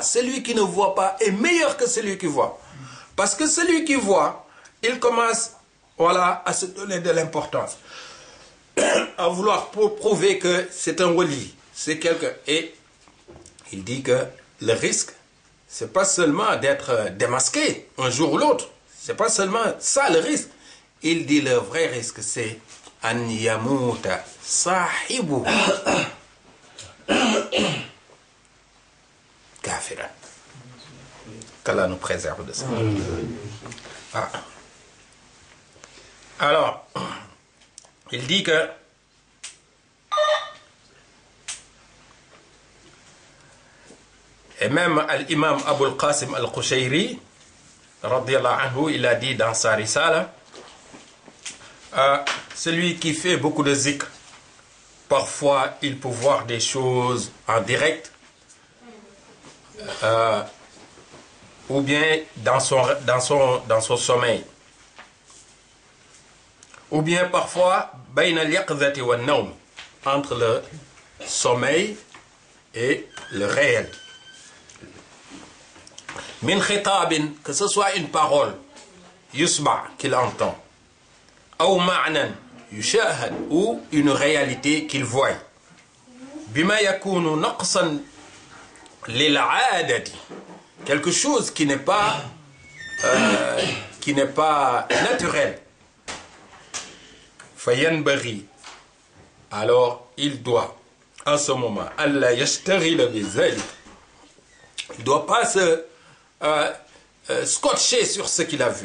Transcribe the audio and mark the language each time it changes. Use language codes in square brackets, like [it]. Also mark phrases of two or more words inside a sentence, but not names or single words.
[fr] Celui qui ne voit pas est meilleur que celui qui voit. Parce que celui qui voit, il commence, voilà, à se donner de l'importance, à vouloir prouver que c'est un wali, c'est quelqu'un. Et il dit que le risque, c'est pas seulement d'être démasqué un jour ou l'autre. C'est pas seulement ça le risque. Il dit le vrai risque, c'est [ar] أن يموت صاحب كافرا. [fr] Qu'Allah nous préserve de ça. Ah. Alors, il dit que et même l'imam Abul Qasim al-Qushayri, [ar] رضي الله عنه, [fr] il a dit dans sa risala, celui qui fait beaucoup de zikr, parfois il peut voir des choses en direct, ou bien dans son sommeil, ou bien parfois [ar] بين اليقظة والنوم, [fr] entre le sommeil et le réel. [ar] من خطاب, [fr] que ce soit une parole, yusma, qu'il entend, ou [ar] معنى يشاهد, [fr] ou une réalité qu'il voit. [ar] بما يكون نقصا للعادة, [fr] quelque chose qui n'est pas naturel. Fayanbaghi, alors il doit, en ce moment, [ar] ألا يشتغل بذلك, [fr] il ne doit pas se scotché sur ce qu'il a vu.